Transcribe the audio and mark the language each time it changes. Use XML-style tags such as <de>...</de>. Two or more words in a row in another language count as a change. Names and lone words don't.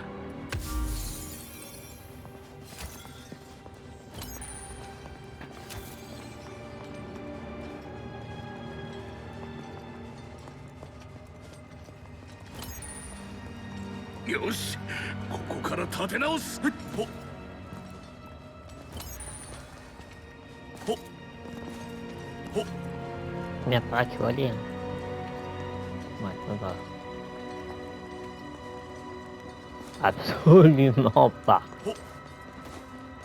<ja>よし、ここから立て直す。ほっ。ほっ。ほっ。</ja> <fr>Mais après, tu vas aller. Hein. Ouais, ça va. Absolument pas.</fr>